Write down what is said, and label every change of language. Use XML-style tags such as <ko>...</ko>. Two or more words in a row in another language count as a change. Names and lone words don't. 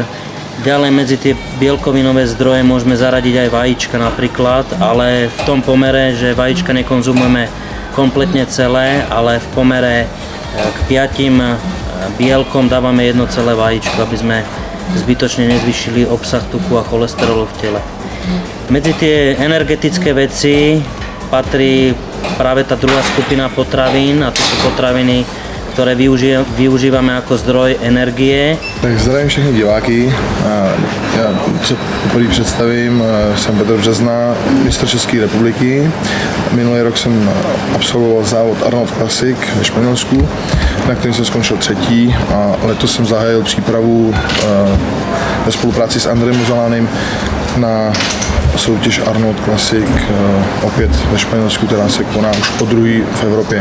<sk>Ďalej medzi tie bielkovinové zdroje môžeme zaradiť aj vajíčka napríklad, ale v tom pomere, že vajíčka nekonzumujeme kompletne celé, ale v pomere k 5 bielkom dávame jedno celé vajíčko, aby sme zbytočne nezvýšili obsah tuku a cholesterolu v tele. Medzi tie energetické veci patrí práve tá druhá skupina potravín, a to sú potraviny, ktoré využívame ako zdroj energie.</sk> <cs>Tak zdravím všechny diváky. Já se poprvé představím, jsem Petr Března, mistr České republiky. Minulý rok jsem absolvoval závod Arnold Classic ve Španělsku, na kterém jsem skončil třetí, a letos jsem zahájil přípravu ve spolupráci s Andrejem Muzalánem na soutěž Arnold Classic opět ve Španělsku, která se koná už podruhý v Evropě.</cs>